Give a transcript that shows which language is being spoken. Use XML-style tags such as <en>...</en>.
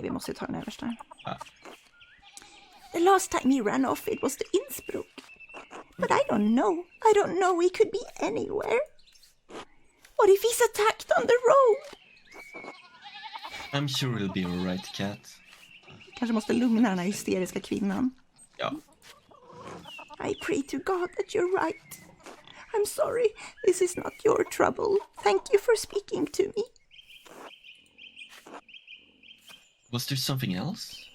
<sv>Vi måste ta den översta. Ah.</sv> <en>The last time he ran off, it was to Innsbruck. But I don't know. He could be anywhere. What if he's attacked on the road? I'm sure he'll be alright, Cat.</en> <sv>Kanske måste lugna den här hysteriska kvinnan. Ja.</sv> <en>I pray to God that you're right. I'm sorry. This is not your trouble. Thank you for speaking to me. Was there something else?</en>